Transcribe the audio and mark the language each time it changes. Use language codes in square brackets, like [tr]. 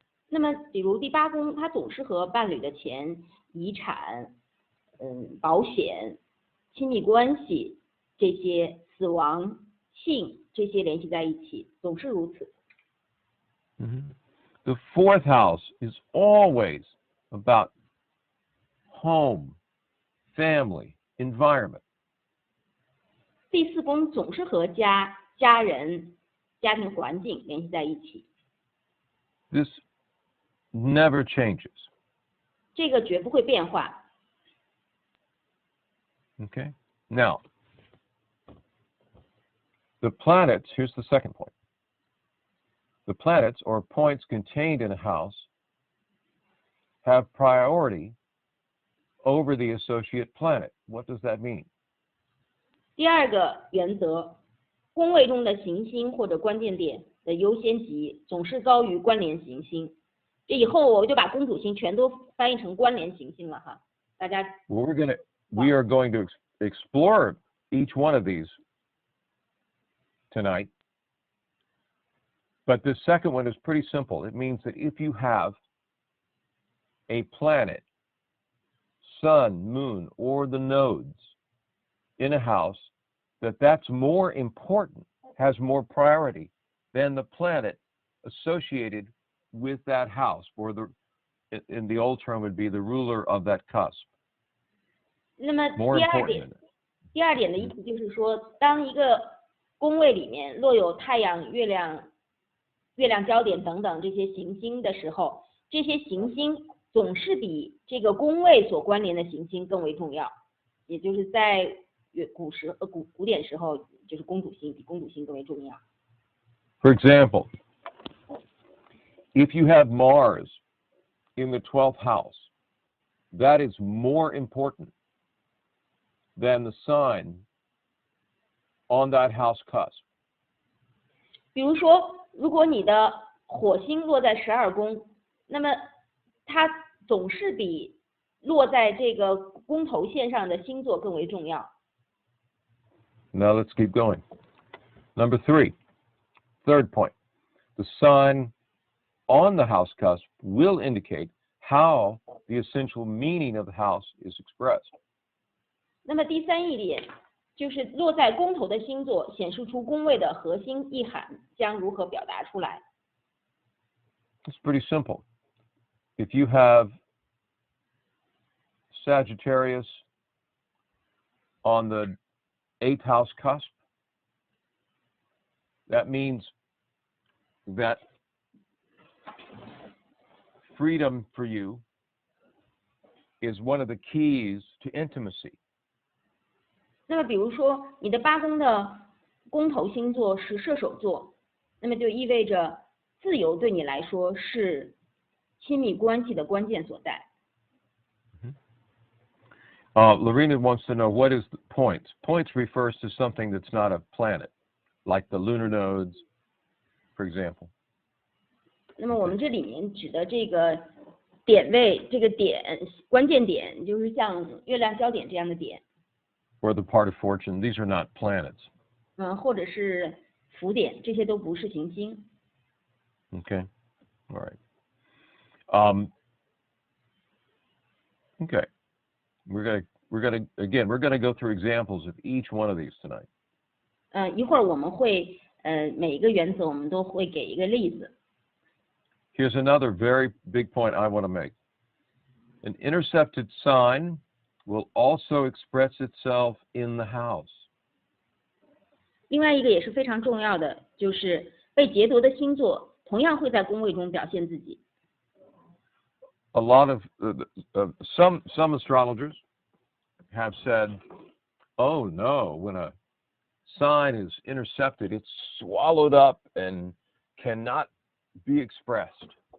[zh] 那么，比如第8宫，它总是和伴侣的钱、遗产、保险、亲密关系这些、死亡、性这些联系在一起，总是如此。 [en] The 4th house is always about home, family, environment. [zh] 第4宫总是和家人、家庭环境联系在一起。 [en] This never changes. [zh] 这个绝不会变化。 [en] Okay. Now, the planets, here's the second point. The planets, or points contained in a house, have priority over the associate planet. What does that mean? [zh] 第2个原则，宫位中的行星或者关键点的优先级总是高于关联行星。这以后我就把公主星全都翻译成关联行星了哈，大家。 [en] Well, we are going to explore each one of these tonight. But the second one is pretty simple. It means that if you have a planet, sun, moon, or the nodes in a house, that's more important, has more priority than the planet associated with that house, or in the old term would be the ruler of that cusp. [zh] 那么 [en] More important. [zh] 第二点的意思就是说，当一个宫位里面落有太阳、月亮焦点等等这些行星的时候，这些行星总是比这个宫位所关联的行星更为重要，也就是在古典时候，就是公主星比公主星更为重要。 [en] For example, if you have Mars in the 12th house, that is more important than the sign on that house cusp. [zh] 比如说，如果你的火星落在12宫，那么它总是比落在这个宫头线上的星座更为重要。 [en] Now let's keep going. Number 3, third point. The sign on the house cusp will indicate how the essential meaning of the house is expressed. [zh] 那么第三一点就是落在宫头的星座显示出宫位的核心意涵将如何表达出来。 [en] It's pretty simple. If you have Sagittarius on the 8th house cusp, that means that freedom for you is one of the keys to intimacy. [zh] 那么比如说你的8宫的宫头星座是射手座，那么就意味着自由对你来说是亲密关系的关键所在。 [en] Lorena wants to know, what is the points? Points refers to something that's not a planet, like the lunar nodes, for example. [zh] 那么我们这里面指的这个点位，这个点关键点就是像月亮焦点这样的点。 [en] Or the part of fortune. These are not planets. [zh] 或者是浮点，这些都不是行星。 [en] Okay. All right. Okay. We're gonna go through examples of each one of these tonight. [zh] 一会儿我们会每一个原则我们都会给一个例子。 [en] Here's another very big point I want to make. An intercepted sign will also express itself in the house. [zh] 另外一个也是非常重要的，就是被劫夺的星座同样会在宫位中表现自己。 [en] A lot of some astrologers have said, "Oh no, when a sign is intercepted, it's swallowed up and cannot be expressed."